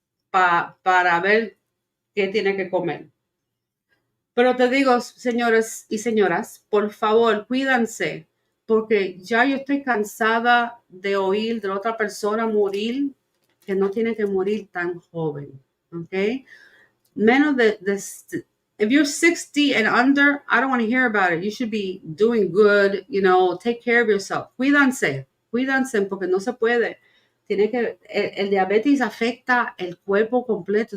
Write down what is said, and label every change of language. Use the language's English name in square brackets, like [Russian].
[Spanish] Para ver qué tiene que comer. Pero te digo, señores y señoras, por favor, cuídense, porque ya yo estoy cansada de oír de otra persona morir que no tiene que morir tan joven, ¿ok? [English] Menos if you're 60 and under, I don't want to hear about it. You should be doing good, take care of yourself. [Spanish] Cuídense, porque no se puede. Tiene que, el diabetes afecta el cuerpo completo.